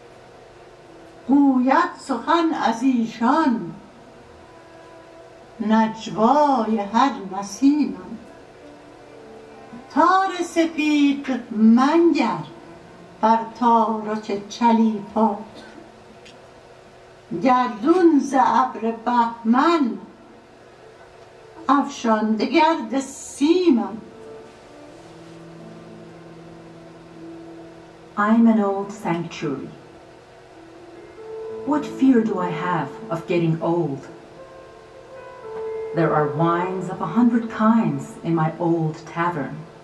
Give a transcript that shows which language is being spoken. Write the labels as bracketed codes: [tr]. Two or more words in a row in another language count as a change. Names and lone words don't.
[fa] گوید سخن از ایشان نجوای هر نسیمم تار سپید منگر بر تارک چلیپا گردون ز ابر بهمن افشانده گرد سیمم [en] I'm an old sanctuary. What fear do I have of getting old? There are wines of 100 kinds in my old tavern.